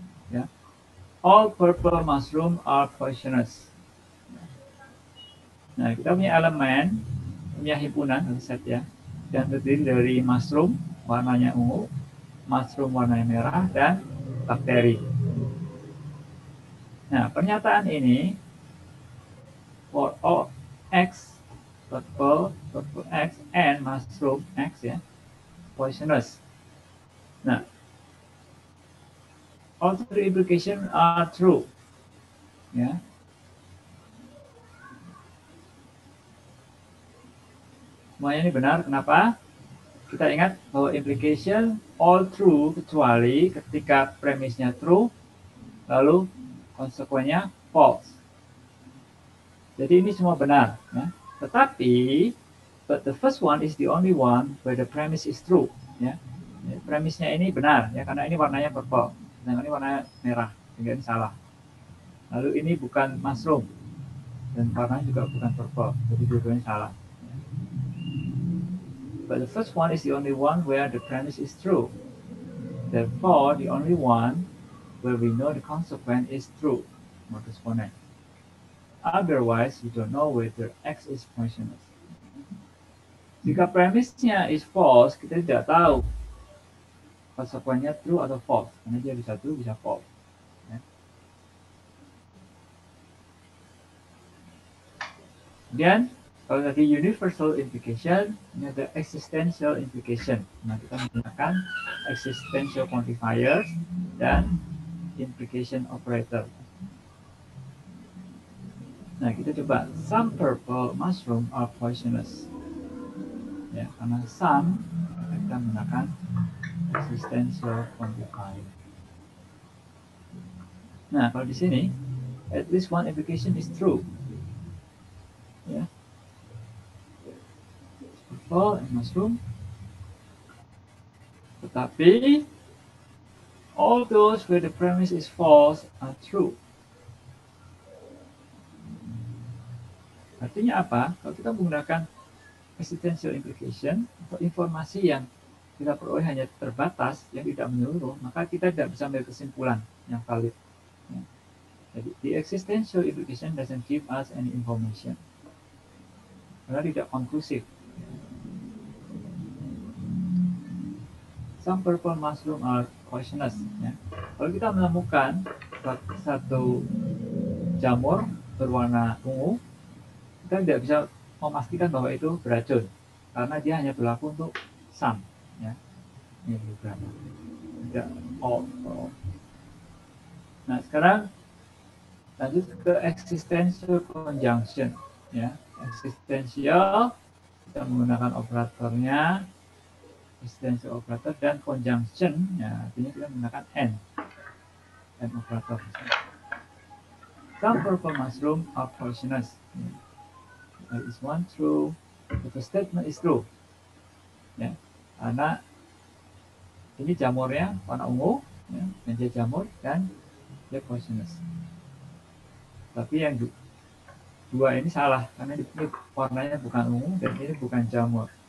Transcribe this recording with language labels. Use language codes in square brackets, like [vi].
[en] Ya, all purple mushroom are poisonous. [id] Nah, kita punya elemen, punya himpunan set ya, yang terdiri dari mushroom warnanya ungu, mushroom warnanya merah, dan bakteri. Nah, pernyataan ini [en] for all X, purple X, and mushroom X ya, poisonous. Nah, all three implications are true. [id] Ya. Semuanya ini benar. Kenapa? Kita ingat bahwa implication all true kecuali ketika premisnya true, lalu konsekuensinya false. Jadi ini semua benar. Ya. Tetapi, [en] but the first one is the only one where the premise is true. [id] Ya. Premisnya ini benar, ya, karena ini warnanya purple, dan ini warnanya merah, sehingga ini salah. Lalu ini bukan mushroom, dan warnanya juga bukan purple, jadi dua-duanya salah. [en] But the first one is the only one where the premise is true. Therefore, the only one where we know the consequence is true. Modus ponens. Otherwise, we don't know whether X is poisonous. [id] Jika premisnya is false, kita tidak tahu konsekuensinya true atau false, karena dia bisa true, bisa false. Ya. Kemudian, kalau tadi universal implication, ini ada existential implication. Nah, kita menggunakan existential quantifiers dan implication operator. Nah, kita coba, [en] some purple mushroom are poisonous. [id] Ya, karena some, kita menggunakan existential quantifier. Nah, kalau di sini, [en] at least one implication is true. Ya, purple and mushroom. [id] Tetapi, [en] all those where the premise is false are true. [id] Artinya apa? Kalau kita menggunakan existential implication atau informasi yang kita peroleh hanya terbatas, yang tidak menyeluruh, maka kita tidak bisa ambil kesimpulan yang valid. Ya. Jadi, [en] the existential implication doesn't give us any information. [id] Karena tidak konklusif. [en] Some purple mushroom are poisonous. [id] Ya. Kalau kita menemukan satu jamur berwarna ungu, kita tidak bisa memastikan bahwa itu beracun, karena dia hanya berlaku untuk some. Ya. Ini beberapa. Tidak all. Nah, sekarang lanjut ke existential conjunction. Ya. Existential, kita menggunakan operatornya, existential operator, dan conjunction, ya, artinya kita menggunakan and operator. [en] Some purple mushroom are poisonous. There is one true, if the statement is true. [id] Ya, karena ini jamurnya warna ungu, ya, dan dia jamur, dan dia poisonous. Tapi yang dua ini salah, karena ini warnanya bukan ungu, dan ini bukan jamur.